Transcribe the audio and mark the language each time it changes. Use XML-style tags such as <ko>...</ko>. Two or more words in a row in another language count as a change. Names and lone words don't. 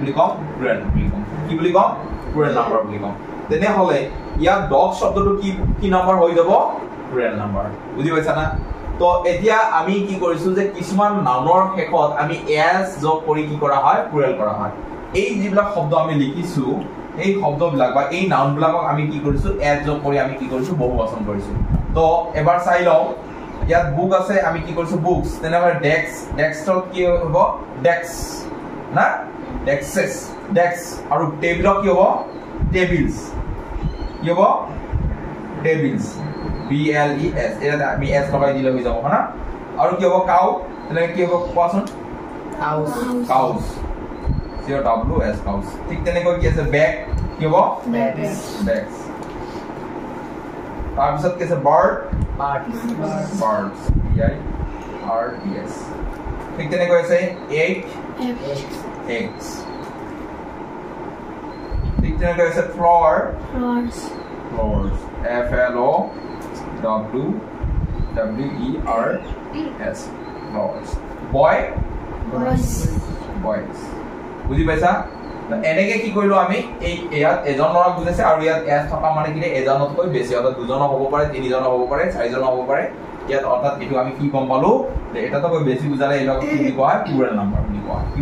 <as>বুলি কম প্লুৰেল বুলি কম কি বুলি কম</as> <en>plural number</en> <as>বুলি কম তেনেহলে ইয়াত ডগ শব্দটো কি নাম্বাৰ হৈ যাব</as> <en>plural number</en> <as>বুজি পাইছা না তো এতিয়া আমি কি কৰিছো যে কিছুমান নাউনৰ শেষত আমি এস যোগ কৰি কি কৰা হয় প্লুৰেল কৰা হয় এই যিবিলাক শব্দ আমি লিখিছো এই শব্দবিলাক বা এই নাউনবিলাকক আমি কি কৰিছো এস যোগ কৰি আমি কি কৰিছো বহুবচন কৰিছো তো এবাৰ চাই লও ইয়াত বুক আছে আমি কি কৰিছো বুকস তেনেহলে ডেস্কটপ কি হ'ব ডেস্ক না ডেস্ক আৰু টেবিল কি হ'ব টেবিলস কি হ'ব টেবিলস BLES এটা আমি এস লগাই দিলে হৈ যাব না আৰু কি হ'ব কাউ তেনে কি হ'ব কোৱাচোন</as> <en>cows COWS cows</en> <as>ঠিক তেনেকৈ কি আছে ব্যাগ কি হ'ব ব্যাগস তাৰপিছত কি আছে বাৰ্ড</as> <en>birds BIRDS</en> <as>ঠিক তেনেকৈ আছে eggs ঠিক তেনেকৈ আছে</as> <en>flowers FLOWERS flowers</en> <as>boys বুজি পাইছা এনেকে কি কৰিলো আমি এই ইয়াত এজন লৰা বুজাইছে আৰু ইয়াত এস থকা মানে কি এজনতকৈ বেছি অৰ্থাৎ দুজন হ'ব পাৰে তিনিজন হ'ব পাৰে চাৰিজন হ'ব পাৰে ইয়াত অৰ্থাৎ এটো আমি কি গম পালো যে এটাতকৈ বেছি বুজালে এলক কি বুলি কোৱা হয়</as> <en>plural number</en> <as>বুলি কোৱা কি</as>